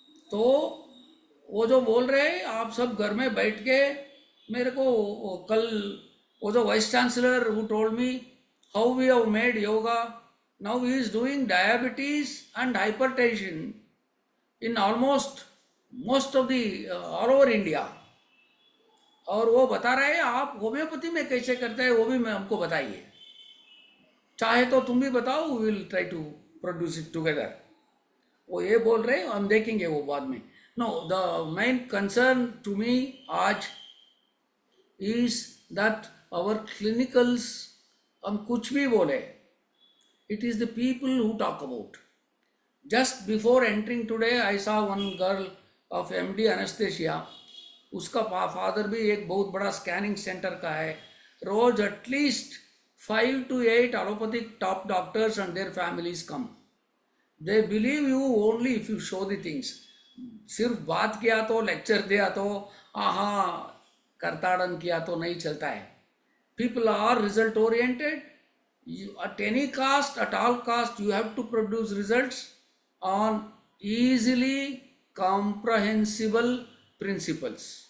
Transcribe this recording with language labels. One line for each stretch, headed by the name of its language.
Hindi: तो वो जो बोल रहे हैं आप सब घर में बैठ के, मेरे को कल वो जो vice chancellor
English: who told me how we have made yoga, now he is doing diabetes and hypertension in almost most of the all over India,
Hindi: और वो बता रहे हैं आप होम्योपैथी में कैसे करते हैं वो भी मैं हमको बताइए, चाहे तो तुम भी बताओ,
English: We will try to produce it together.
Hindi: वो ये बोल रहे हैं, हम देखेंगे वो बाद में।
English: no, the main concern to me आज is that our clinicals,
Hindi: हम कुछ भी बोले,
English: it is the people who talk about. Just before entering today, I saw one girl of MD anesthesia.
Hindi: उसका फादर भी एक बहुत बड़ा स्कैनिंग सेंटर का है।
English: रोज at least 5 to 8 allopathic top doctors and their families come. They believe you only if you show the things.
Hindi: सिर्फ बात किया तो, लेक्चर दिया तो, हाँ करताड़न किया तो नहीं चलता है।
English: People are result oriented. At any cost, at all cost, you have to produce results on easily comprehensible principles.